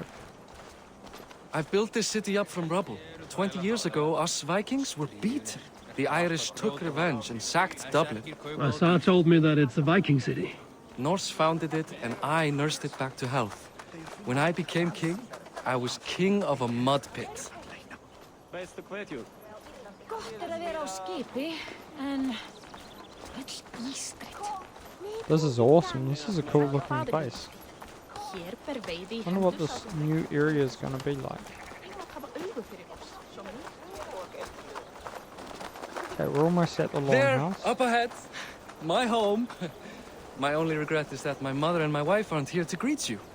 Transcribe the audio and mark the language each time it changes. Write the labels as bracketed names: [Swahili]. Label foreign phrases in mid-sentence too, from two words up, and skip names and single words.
[English] I've built this city up from rubble. 20 years ago, us Vikings were beaten. The Irish took revenge and sacked Dublin. Assar told me that it's a Viking city. Norse founded it, and I nursed it back to health. When I became king, I was king of a mud pit. [Icelandic] Gott að vera á skipi, en öll ískreitt. [English] This is awesome. This is a cool looking place. Wonder what this new area is gonna be like. Okay, we're almost at the There, longhouse. up ahead. My home. My only regret is that my mother and my wife aren't here to greet you.